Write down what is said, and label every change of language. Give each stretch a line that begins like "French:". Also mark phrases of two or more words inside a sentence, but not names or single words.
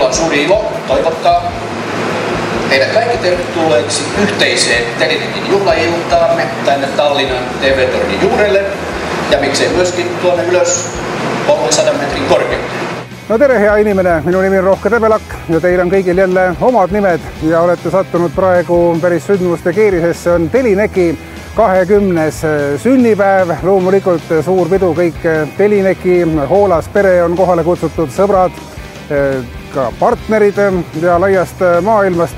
Finnish: suuri ilo toivottaa teidät kaikki tervetulleeksi yhteiseen Telinekin juhlailtaamme tänne Tallinnan TV-tornin juurelle ja miksei myöskin tuonne ylös 300 metrin korkeuteen.
Estonian: No tere hea inimene, minu nimi on Rohke Tebelak ja teil on kõigil jälle omad nimed ja olete sattunud praegu päris sündmuste keerisesse. On Telineki 20. sünnipäev, loomulikult suur pidu, kõik Telineki, hoolas pere on kohale kutsutud, sõbrad, ka partnerid ja laiast maailmast.